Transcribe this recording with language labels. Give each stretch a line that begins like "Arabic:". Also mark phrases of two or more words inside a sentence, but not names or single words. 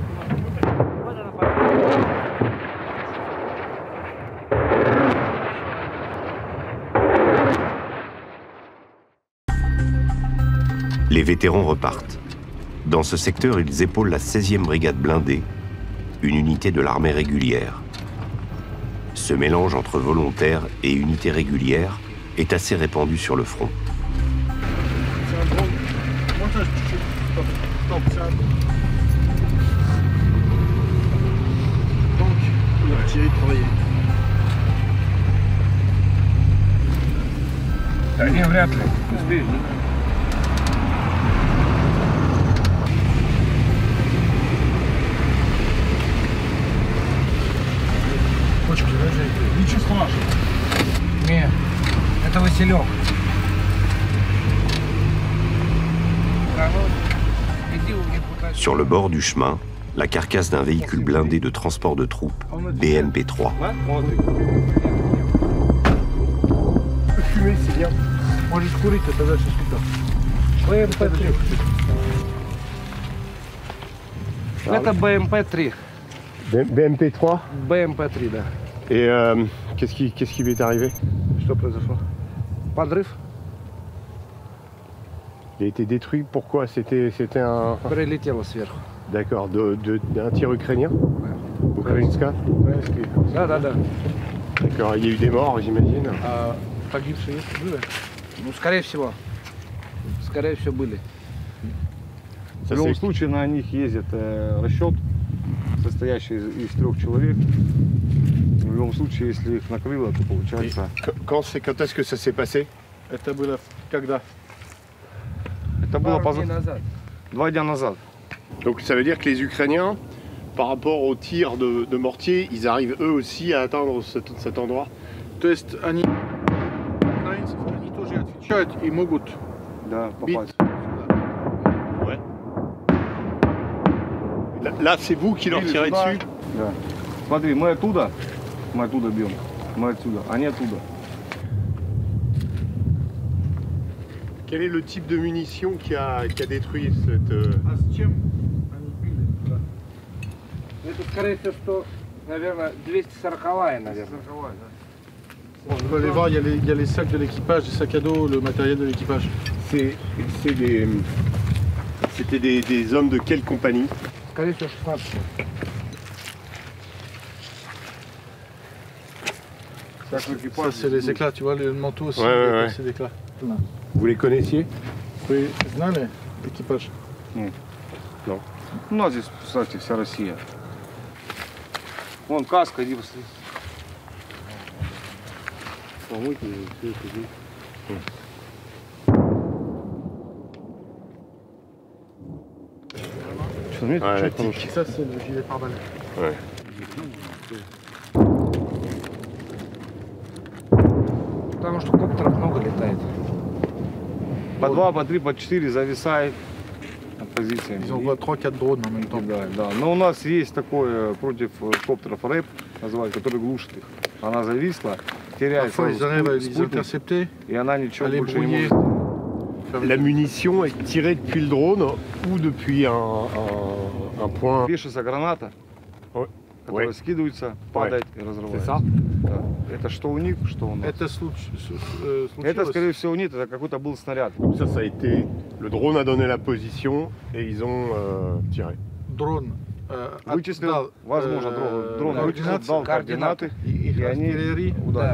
French: Les vétérans repartent. Dans ce secteur, ils épaulent la 16e brigade blindée, une unité de l'armée régulière. Ce mélange entre volontaires et unités régulières est assez répandu sur le front.
Russian: Не, вряд ли. Успеешь, да? Почки, ничего страшного. Не, это Василек.
French: Sur le bord du chemin, la carcasse d'un véhicule blindé de transport de troupes, BMP-3.
Russian: Можешь курить, это дальше сюда. Это БМП-3.
French: BMP-3.
Russian: БМП-3, да.
French: Et qu'est-ce qui lui est arrivé?
Russian: Что произошло? Подрыв.
French: Il a été détruit, pourquoi? C'était un...
Russian: Прилетело сверху.
French: D'accord, d'un tir ukrainien?
Russian: Украинска? Да.
French: D'accord, il y a eu des morts, j'imagine.
Russian: А погибшие есть? Были? Ну, скорее всего. Скорее всего, были. В любом случае на них ездит расчет, состоящий из 3 человек. В любом случае, если их накрыло, то получается...
French: Quand est-ce que ça s'est passé?
Russian: Это было когда? Это было Пару дней назад. 2 дня назад.
French: Donc ça veut dire que les Ukrainiens, par rapport aux tirs de mortier, ils arrivent eux aussi à atteindre cet endroit?
Russian: То есть они тоже отвечают и могут Да, бить. попасть.
French: Ouais. Là, c'est vous qui leur
Russian: Или
French: tirez
Russian: сюда.
French: dessus?
Russian: Да. Смотри, мы оттуда бьем, мы отсюда, они оттуда.
French: Quel est le type de munition qui a détruit cette...
Russian: А с чем они били туда? Это, скорее всего, что, наверное, 240-я, наверное.
French: Vous pouvez aller voir, il y a les sacs de l'équipage, les sacs à dos, le matériel de l'équipage. C'était des hommes de quelle compagnie?
Russian: Скорее всего, 16.
French: Ça, c'est les éclats, tu vois, le manteau aussi, Ouais. c'est d'éclats. Vous les connaissiez?
Russian: Вы знали экипаж? У нас здесь, кстати, вся Россия. Вон каска, иди посмотри.
French: Ça, c'est le gilet pare-balles. Ouais.
Russian: Потому что коптеров много летает. По 2, по 3, по 4 зависает над позициями.
French: Ils envoient 3-4 drones en même temps.
Russian: Да. Но у нас есть такое против коптеров рэп, называют, который глушит их. Она зависла, теряет
French: Parfois, ils arrivent à les
Russian: спутник,
French: intercepter,
Russian: и она ничего
French: à les
Russian: больше не
French: brouiller.
Russian: может.
French: La munition est tirée depuis le drone ou depuis un point...
Russian: Вешается граната,
French: Ouais.
Russian: которая
French: Ouais.
Russian: скидывается, падает и разрывается.
French: ça?
Russian: Да. Это что у них, что у нас. Это Это, скорее всего, нет, это какой-то был снаряд.
French: Donc ça a été... Le drone a donné la position et ils ont tiré.
Russian: дрон Вычислил, отдал, возможно, дрон координаты, дал координаты, их и они артиллерии. ударили.